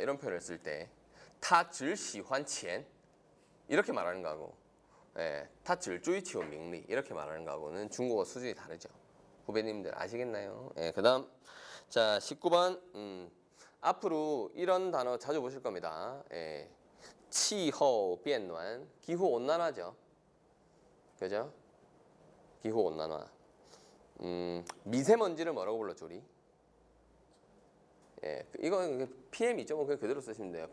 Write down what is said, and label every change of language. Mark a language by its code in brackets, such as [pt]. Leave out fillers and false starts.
[ko] 이런 표현을 쓸 때 [zh] 他只喜欢钱 [ko] 이렇게 말하는 거하고 [zh] 他只追求名利 [ko] 이렇게 말하는 거하고는 중국어 수준이 다르죠. 후배님들 아시겠나요? 그 다음 자 19번 앞으로 이런 단어 자주 보실 겁니다. 气候变暖 기후온난화죠. 그죠? 기후온난화. 미세먼지를 뭐라고 불렀죠 우리? 이거 PM이죠. 그냥 그대로 쓰시면 돼요.